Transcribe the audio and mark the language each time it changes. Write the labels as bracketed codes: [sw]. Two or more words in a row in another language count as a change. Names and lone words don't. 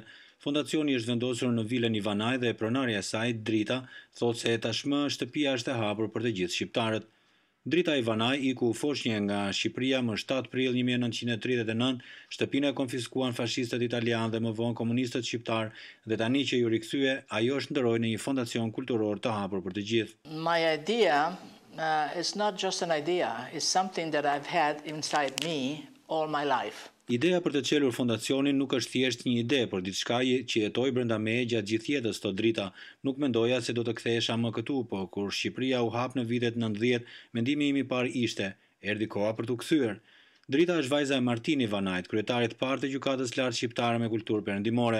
[sq] Fondacioni është vendosur në vilën Ivanaj dhe pronarja e saj, Drita, thotë se tashmë shtëpia është e hapur për të gjithë shqiptarët. Drita Ivanaj iku foshnjë nga Shqipëria më 7 prill 1939, shtëpinë e konfiskuan fashistët italianë dhe më vonë komunistët shqiptar dhe tani që ju rikthye, ajo është ndëroi në një fondacion kulturor të hapur për të gjithë. [en] My idea is not just an idea, it's something that I've had inside me all my life. [sq] Ideja për të çelur fondacionin nuk është thjesht një ide, por diçka që jetoi brenda meje gjatë gjithë jetës, thotë Drita. Nuk mendoja se do të kthehesha më këtu, por kur Shqipëria u hap në vitet 90, mendimi im i parë ishte, erdhi koha për t'u kthyer. Drita është vajza e Martin Ivanajt, kryetarit të parë të gjykatës lartë shqiptare me kulturë perëndimore.